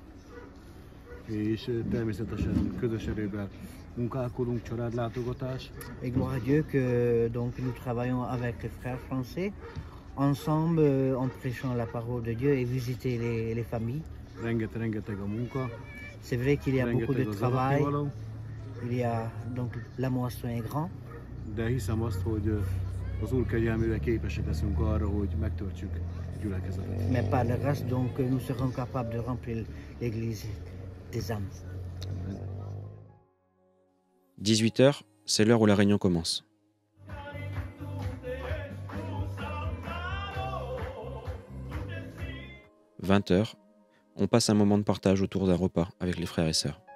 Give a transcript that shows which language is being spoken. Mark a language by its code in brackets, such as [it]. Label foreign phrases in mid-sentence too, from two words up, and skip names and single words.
[fr] Et gloire à Dieu que donc nous travaillons avec les frères français ensemble en prêchant la parole de Dieu et visiter les familles. C'est vrai qu'il y a beaucoup de travail il y a donc la moisson est grande. [hu] De hiszem azt, hogy az Úr kegyelmével képesek leszünk arra, hogy megtöltsük a gyülekezetet. [fr] Mais par la grâce, donc, nous serons capables de remplir l'église des âmes. 18h, c'est l'heure où la réunion commence. « 20h, on passe un moment de partage autour d'un repas avec les frères et sœurs.